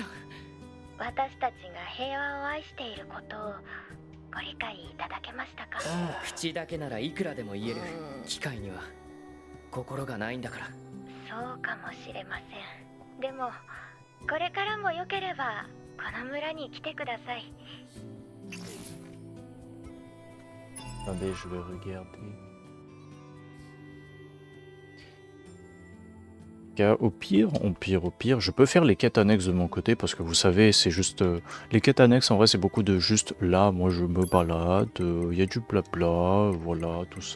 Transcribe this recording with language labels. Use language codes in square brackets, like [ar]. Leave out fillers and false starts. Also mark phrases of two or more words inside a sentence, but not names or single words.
[ja] 私たちが平和を愛していることをご理解いただけましたか。口だけならいくらでも言える。機械には心がないんだから。そうかもしれません。でもこれからもよければこの村に来てください。 [fr] Attendez, je vais regarder. Au pire, je peux faire les quêtes annexes de mon côté parce que vous savez, c'est juste... les quêtes annexes, en vrai, c'est beaucoup de juste là, moi je me balade, il y a du blabla, voilà, tout ça.